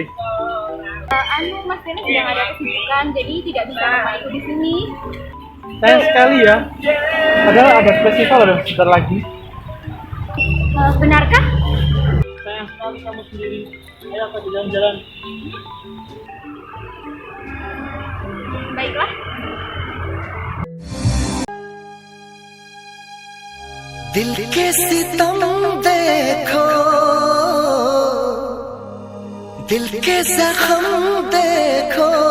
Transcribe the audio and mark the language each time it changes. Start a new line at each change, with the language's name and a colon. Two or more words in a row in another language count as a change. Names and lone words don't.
Indonesian: Mas Tele sedang ada kesibukan, jadi tidak bisa ikut di sini. Sayang sekali ya. Padahal ada festival loh sebentar lagi. Benarkah? Sayang sekali kamu sendiri. Ayo kita jalan-jalan. Baiklah.
Hindi: दिल के सितम देखो, दिल के जख्म देखो,